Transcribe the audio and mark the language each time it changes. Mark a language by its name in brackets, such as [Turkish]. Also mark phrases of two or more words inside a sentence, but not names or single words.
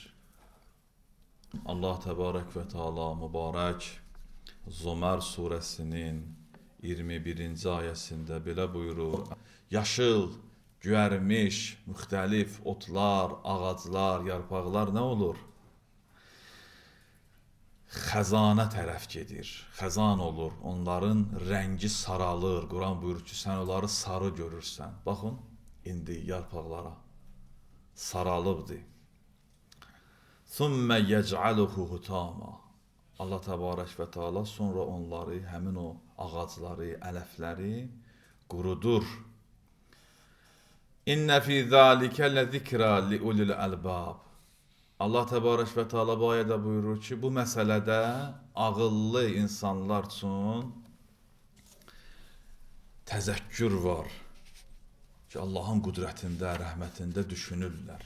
[Azerbaijani] Allah [Arabic] تبارك وتعالى [Azerbaijani] mübarək Zömər surəsinin 21-ci ayəsində belə buyurur: yaşıl, göyərmiş, müxtəlif otlar, ağaclar, yarpaqlar nə olur? Xəzana tərəf gedir, xəzan olur, onların rəngi saralır. Quran buyurur ki, sən onları sarı görürsən. Baxın, indi yarpaqlara saralıbdır. [Arabic] ثُمَّ يَجْعَلُهُ هُتَامًا [Azerbaijani] Allah [Arabic] تبارك وتعالى [Azerbaijani] sonra onları, həmin o ağacları, ələfləri qurudur. [Arabic] إن في ذلك لذكرى لأولي الألباب [Azerbaijani] Allah [Arabic] تبارك وتعالى [Azerbaijani] bu ayədə buyurur ki, bu məsələdə ağıllı insanlar üçün təzəkkür var ki, Allahın qüdrətində, rəhmətində düşünürlər.